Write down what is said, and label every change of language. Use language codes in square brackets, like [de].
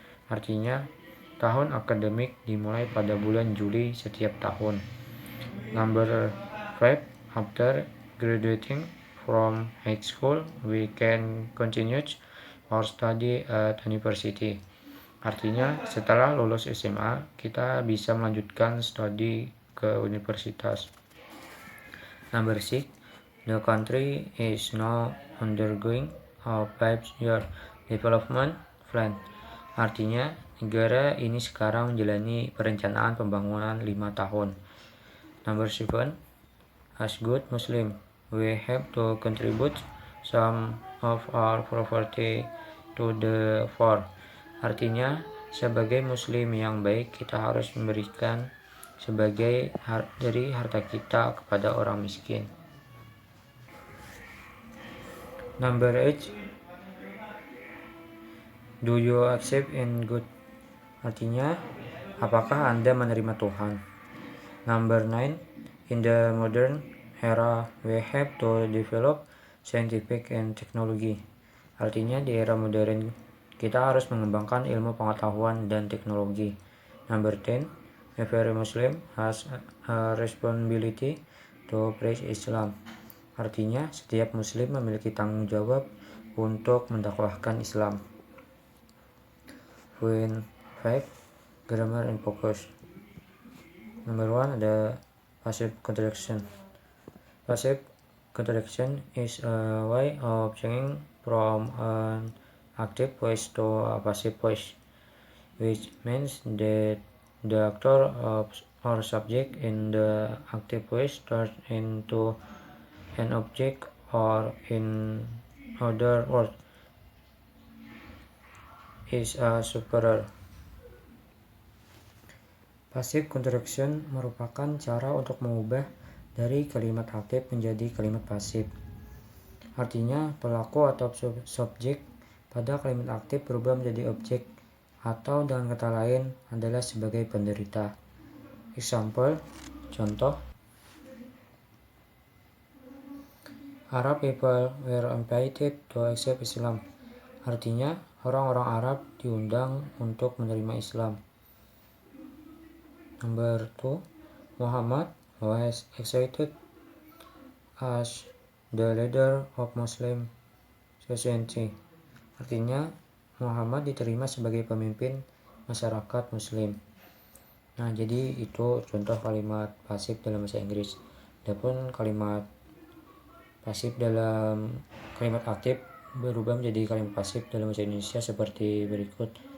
[id] Artinya, tahun akademik dimulai pada bulan Juli setiap tahun. [en] Number 5. After graduating from high school, we can continue our study at university. [id] Artinya, setelah lulus SMA, kita bisa melanjutkan studi ke universitas. [en] Number 6. The country is now undergoing a 5-year development plan. [id] Artinya, negara ini sekarang menjalani perencanaan pembangunan 5 tahun. [en] Number 7. As good Muslim, we have to contribute some of our property to the poor. [id] Artinya, sebagai Muslim yang baik, kita harus memberikan sebagai dari harta kita kepada orang miskin. [en] Number 8. Do you accept in good? [id] Artinya, apakah Anda menerima Tuhan? [en] Number 9. In the modern era, we have to develop scientific and technology. [id] Artinya, di era modern, kita harus mengembangkan ilmu pengetahuan dan teknologi. [en] Number 10. Every Muslim has a responsibility to preach Islam. [id] Artinya, setiap Muslim memiliki tanggung jawab untuk mendakwahkan Islam. [en] Point 5. Grammar and focus. Number 1 ada passive contraction. Passive contraction is a way of changing from an active voice to a passive voice, which means that the actor or subject in the active voice turns into an object, or in other words, is a superior. [id] Passive contraction merupakan cara untuk mengubah dari kalimat aktif menjadi kalimat pasif. Artinya, pelaku atau subjek pada kalimat aktif berubah menjadi objek, atau dengan kata lain adalah sebagai penderita. [en] Example, contoh, Arab people were invited to accept Islam. [id] Artinya, orang-orang Arab diundang untuk menerima Islam. [en] Number 2, Muhammad was accepted as the leader of Muslim society. [id] Artinya, Muhammad diterima sebagai pemimpin masyarakat Muslim. Nah, jadi itu contoh kalimat pasif dalam bahasa Inggris. Adapun kalimat pasif dalam kalimat aktif berubah menjadi kalimat pasif dalam bahasa Indonesia seperti berikut.